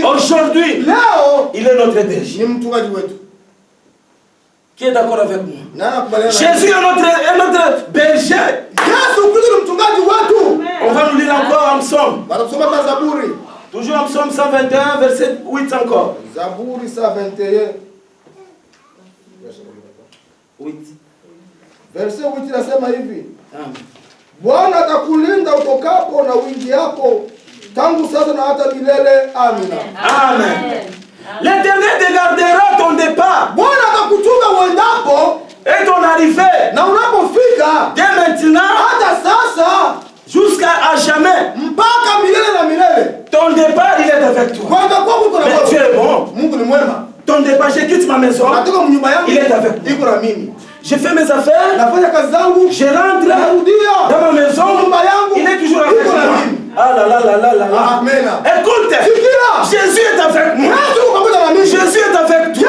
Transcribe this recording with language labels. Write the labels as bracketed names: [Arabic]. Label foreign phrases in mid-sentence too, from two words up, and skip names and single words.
[French] Aujourd'hui, il est notre berger. Qui est d'accord avec moi? Jésus est notre berger. On va nous lire encore en psaume. Toujours en psaume 121, verset 8 encore. [Swahili] Zaburi 121. 8. Verset 8 inasema hivi. Bwana atakulinda utokapo na uingiapo tangu sasa na hata milele. Amina. Amen. [French] L'Éternel te gardera ton départ. [Swahili] Bwana atakuchunga uendapo [French] et ton arrivée. [Swahili] Na unapofika [French] dès maintenant [Swahili] hata sasa [French] jusqu'à jamais. [Swahili] Mpaka milele na milele. [French] Ton départ il est avec toi. Mais tu es bon. [Swahili] Mungu ni mwema. [French] Ton départ, je quitte ma maison. Il est avec moi. Je fais mes affaires. Je rentre dans ma maison. Il est toujours avec moi. Ah là là là là, là, là. Amen. Écoute, Jésus est avec moi. Jésus est avec toi.